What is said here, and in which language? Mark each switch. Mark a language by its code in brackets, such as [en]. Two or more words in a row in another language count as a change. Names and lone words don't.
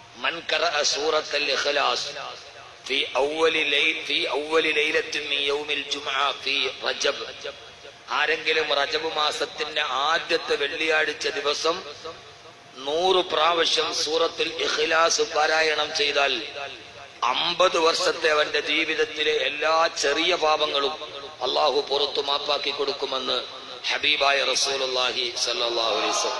[ar] من قرأ سورة الإخلاص في أول ليلة من يوم الجمعة في رجب [ml] ആരെങ്കിലും റജബ് മാസത്തിന്റെ ആദ്യത്തെ വെള്ളിയാഴ്ച ദിവസം 100 പ്രാവശ്യം സൂറത്തുൽ ഇഖ്ലാസ് പാരായണം ചെയ്താൽ 50 വർഷത്തെ അവന്റെ ജീവിതത്തിലെ എല്ലാ ചെറിയ പാപങ്ങളും അള്ളാഹു പുറത്തു മാപ്പാക്കി കൊടുക്കുമെന്ന് ഹബീബായ [ar] رسول الله صلى الله عليه وسلم.